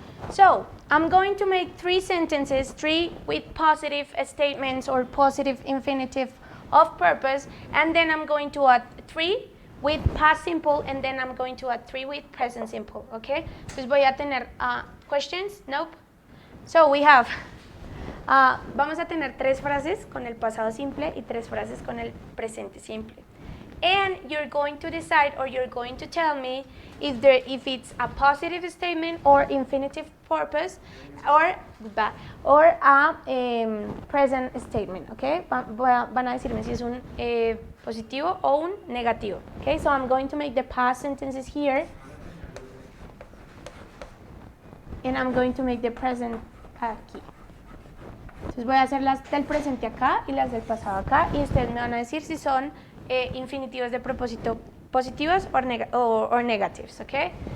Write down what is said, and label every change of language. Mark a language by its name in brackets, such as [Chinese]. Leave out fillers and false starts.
[English] So I'm going to make three sentences, three with positive statements or positive infinitive of purpose, and then I'm going to add three with past simple, and then I'm going to add three with present simple, okay? [Spanish] Entonces voy a tener questions, nope. [English] So we have, [Spanish] vamos a tener tres frases con el pasado simple y tres frases con el presente simple. [English] And you're going to decide, or you're going to tell me if it's a positive statement or infinitive purpose or a present statement, okay? [Spanish] Van a decirme si es un positivo o un negativo, okay? [English] So I'm going to make the past sentences here, and I'm going to make the present aquí. [Spanish] Entonces voy a hacer las del presente acá y las del pasado acá, y ustedes me van a decir si son infinitivos de propósito positivos [English] or negatives, [Spanish] okay?